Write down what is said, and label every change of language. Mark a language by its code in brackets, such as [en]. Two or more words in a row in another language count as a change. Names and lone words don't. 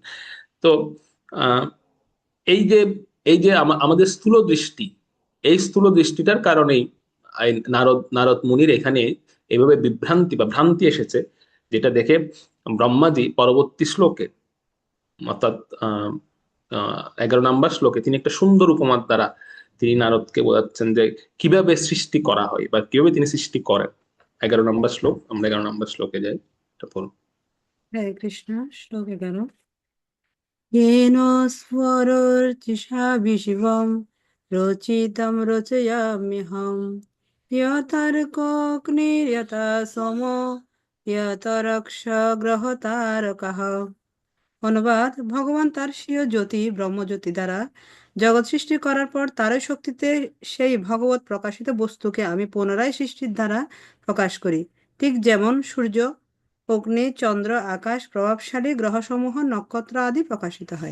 [bn] তো আহ এই যে আমাদের স্থূল দৃষ্টি, এই স্থূল দৃষ্টিটার কারণেই নারদ নারদ মুনির এখানে এইভাবে বিভ্রান্তি বা ভ্রান্তি এসেছে, যেটা দেখে ব্রহ্মাজি পরবর্তী শ্লোকে, অর্থাৎ 11 নম্বর শ্লোকে তিনি একটা সুন্দর উপমার দ্বারা তিনি নারদকে বোঝাচ্ছেন যে কিভাবে সৃষ্টি করা হয় বা কিভাবে তিনি সৃষ্টি করেন। 11 নম্বর শ্লোক, আমরা 11 নম্বর শ্লোকে যাই, এটা পড়ুন। হরে কৃষ্ণ। শ্লোক 11। [sa] येन स्वरोर्चिषा विशिवं रोचितं रचयाम्यहं यथार्कोऽग्निर्यथा सोमो यथारक्षग्रহতারকः। [bn] অনুবাদ: ভগবান তার স্বীয় জ্যোতি ব্রহ্মজ্যোতি দ্বারা জগৎ সৃষ্টি করার পর তারই শক্তিতে সেই ভগবত প্রকাশিত বস্তুকে আমি পুনরায় সৃষ্টির দ্বারা প্রকাশ করি, ঠিক যেমন সূর্য, অগ্নি, চন্দ্র, আকাশ, প্রভাবশালী গ্রহসমূহ, নক্ষত্র আদি প্রকাশিত হয়।